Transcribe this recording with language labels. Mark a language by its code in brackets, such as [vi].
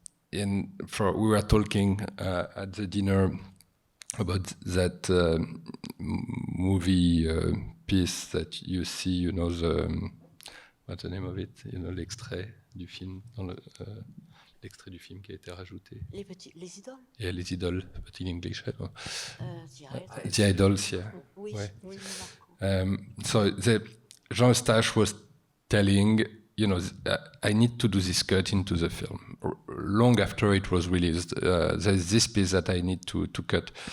[en] We were talking at the dinner about that movie piece that you see, you know, what's the name of it? You know, [fr] l'extrait du film, l'extrait du film qui a été rajouté. Les idoles. [en] Yeah, les idoles, but in English, I don't know. The Idols, yeah. [fr] Oui, Ouais. oui, [en] So Jean Eustache was telling, you know, I need to do this cut into the film. Long after it was released, there's this piece that I need to cut.